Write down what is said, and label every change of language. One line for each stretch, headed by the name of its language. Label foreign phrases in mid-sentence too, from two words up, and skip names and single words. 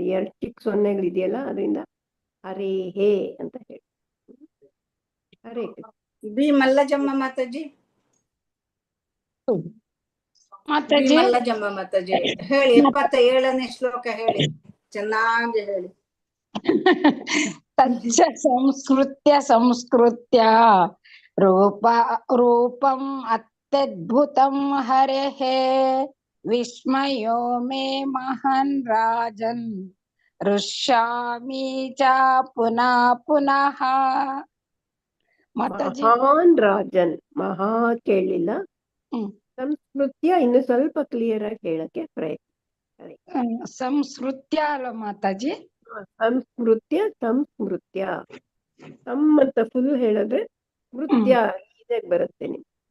Kannada: 2 ಚಿಕ್ಕ ಸೊನ್ನೆಗಳಿದೆಯಲ್ಲ, ಅದರಿಂದ ಹರೇ ಹೇ ಅಂತ ಹೇಳಿ. ಹರೇ ಕೃಷ್ಣ. ಬಿ ಮಲ್ಲಜಮ್ಮ ಮಾತಾಜಿ. ಮಾತಾಜಿ ಮಲ್ಲಜಮ್ಮ ಮಾತಾಜಿ ಹೇಳಿ. 77ನೇ ಶ್ಲೋಕ ಹೇಳಿ, ಚೆನ್ನಾಗಿ ಹೇಳಿ.
Sanskrit: ತಚ್ಚ ಸಂಸ್ಕೃತ್ಯ ರೂಪಂ ಅತ್ಯದ್ಭುತಂ ಹರೇಃ ವಿಸ್ಮಯೋ ಮೇ ಮಹಾನ್ ರಾಜನ್ ಹೃಷ್ಯಾಮಿ ಚ ಪುನಃ ಪುನಃ. ಮಹಾನ್ ರಾಜನ್,
Kannada: ಮಹಾ ಕೇಳಿಲ್ಲ. ಸಂಸ್ಕೃತ್ಯ ಇನ್ನು ಸ್ವಲ್ಪ ಕ್ಲಿಯರ್ ಆಗಿ ಹೇಳಕ್ಕೆ ಪ್ರಯತ್ನ. ಸಂಸ್ಕೃತ್ಯ ಅಲ್ಲ ಮಾತಾಜಿ. ಸಂಸ್ಮೃತ್ಯ ಅಂತ ಫುಲ್ ಹೇಳಿದ್ರೆ ಸ್ಮೃತ್ಯ ಇದಾಗ ಬರುತ್ತೆ ನಿಮ್ಗೆ.